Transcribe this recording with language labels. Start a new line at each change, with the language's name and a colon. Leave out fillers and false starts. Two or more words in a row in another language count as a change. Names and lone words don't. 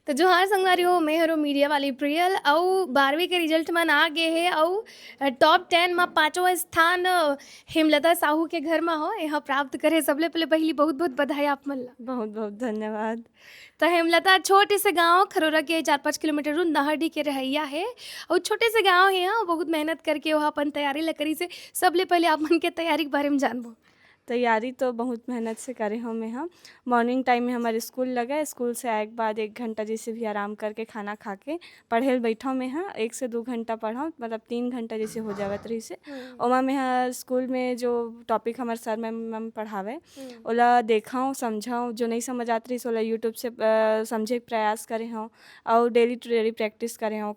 Chhattisgarhi: तो जोहार संगवारी मैं हरो मीडिया वाली प्रियल और 12वीं के रिजल्ट मन आ गे हे और टॉप 10 में पाँचवा स्थान हेमलता साहू के घर में हो यहाँ प्राप्त करे सबले पहले पहली बहुत बहुत बधाई आप मन ला। बहुत बहुत धन्यवाद। तो हेमलता छोटे से गांव खरोरा के 4-5 किलोमीटर दूर नहरडी के रहैया है और छोटे से गांव है यहाँ बहुत मेहनत करके वहाँ अपन तैयारी ला करी से सबले पहले आप मन के तैयारी के बारे में जानबो। तैयारी तो बहुत मेहनत से करे हम यहाँ
English: morning time
Chhattisgarhi: में हमारे स्कूल लगा, स्कूल से आए के बाद 1 घंटा जैसे भी आराम करके खाना खा के पढ़े बैठा में यहाँ 1 से 2 घंटा पढ़ा, मतलब 3 घंटा जैसे हो जावत रही से। और मैं यहाँ स्कूल में जो टॉपिक हमारे सर मैम पढ़ावे ओला देखाऊँ समझाऊँ, जो नहीं समझ आती रही ओला यूट्यूब से समझे के प्रयास करे हूँ और
English: daily to daily practice
Chhattisgarhi: करे हूँ।